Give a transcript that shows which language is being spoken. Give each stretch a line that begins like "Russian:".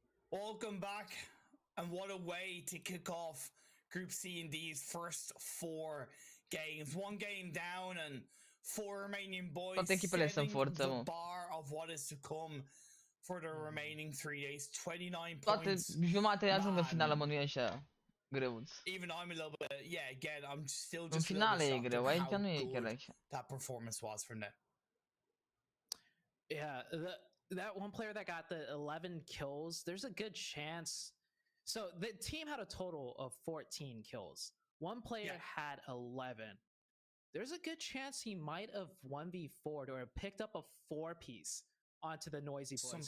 English: Welcome back, and what a way to kick off Group C in these first 4 games. 1 game down and 4 remaining boys setting the bar of what is to come for the remaining 3 days. 29 points.
Romanian: Jumate ajung în finală, mă, nu e așa greuț.
English: Even I'm a little bit, yeah, again, I'm still just
Romanian: în finale e greu, aici nu e chiar așa.
English: That performance was from them. Yeah, that one player that got the 11 kills, there's a good chance. So the team had a total of 14 kills. One player had 11. There's a good chance he might have 1v4'd or picked up a 4-piece onto the Noisy Boys.